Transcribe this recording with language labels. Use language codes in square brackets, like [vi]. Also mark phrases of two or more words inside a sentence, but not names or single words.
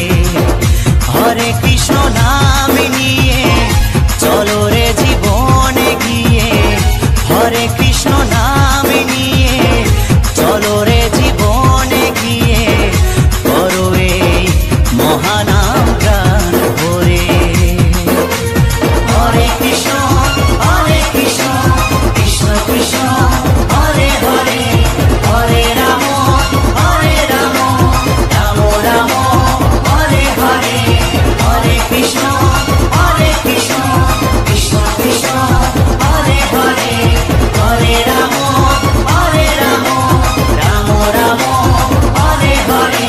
[bn] হরে কৃষ্ণ নাম নিয়ে চলো রে জীবনে গিয়ে, হরে কৃষ্ণ নাম নিয়ে চলো রে জীবনে গিয়ে, করো এই মহানাম প্রাণ ভরে। [sa] হরে কৃষ্ণ কৃষ্ণ কৃষ্ণ হরে হরে, হরে রাম রাম রাম হরে হরে। হরে কৃষ্ণ কৃষ্ণ কৃষ্ণ হরে হরে, হরে রাম রাম রাম হরে হরে।